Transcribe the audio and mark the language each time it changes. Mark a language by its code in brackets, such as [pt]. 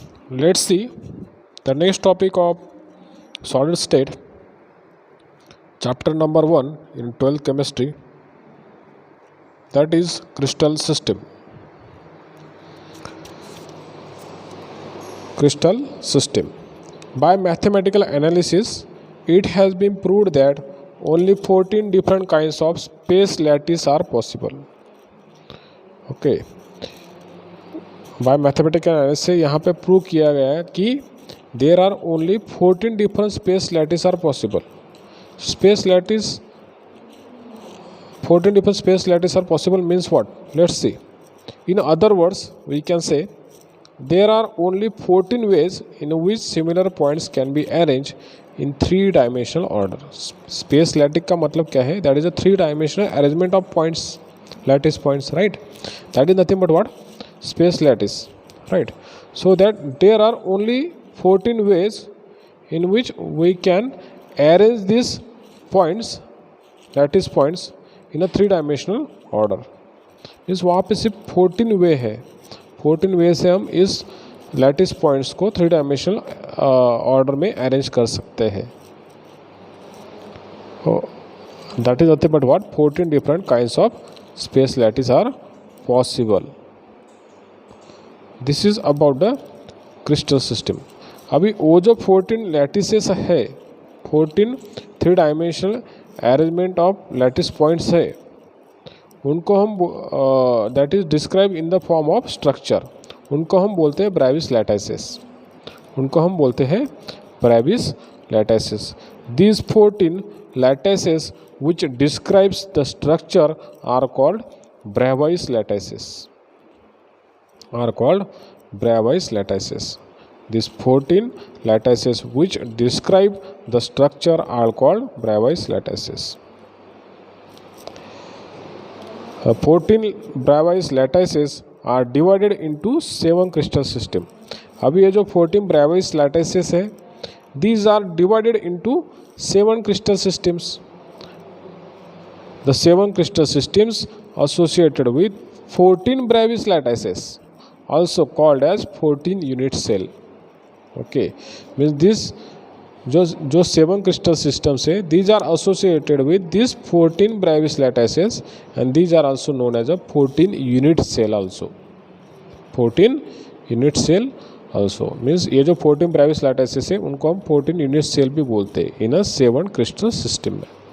[en] Let's see the next topic of solid state, chapter number 1 in 12th chemistry, that is crystal system. Crystal system. By mathematical analysis, it has been proved that only 14 different kinds of space lattice are possible. Okay. By mathematical analysis से यहाँ पे prove किया गया है कि there are only 14 different space lattice are possible. Space lattice 14 different space lattice are possible means what? Let's see. In other words, we can say there are only 14 ways in which similar points can be arranged in 3-dimensional order. [hi] Space lattice का मतलब क्या है? [en] That is a 3-dimensional arrangement of points, lattice points, right? That is nothing but what? Space lattice, right? So that there are only 14 ways in which we can arrange these points, lattice points, in a 3-dimensional order. [hi] इस वहाँ पे सिर्फ 14 वे है. 14 वे से हम इस lattice points को 3-dimensional order में अरेंज कर सकते हैं. [en] That is nothing but what? 14 different kinds of space lattice are possible. This is about the crystal system. अभी वो जो 14 lattices है, 14 3-dimensional arrangement of lattice points है, [hi] उनको हम [en] That is describe in the form of structure. [hi] उनको हम बोलते हैं ब्रेविस लैटिसेस. उनको हम बोलते हैं Brevis lattices. [en] These 14 lattices which describes the structure are called Bravais lattices. Are called Bravais lattices. These 14 lattices which describe the structure are called Bravais lattices. 14 Bravais lattices are divided into 7 crystal system. [hi] अभी ये जो [en] 14 Bravais lattices है, these are divided into 7 crystal systems. The 7 crystal systems associated with 14 Bravais lattices, also called as 14 unit cell. Okay, means this जो 7 crystal systems है, these are associated with these 14 Bravais lattices and these are also known as a 14 unit cell also. 14 unit cell also means [hi] ये जो 14 Bravais lattices है उनको हम 14 unit cell भी बोलते हैं [en] इन अ 7 crystal system में.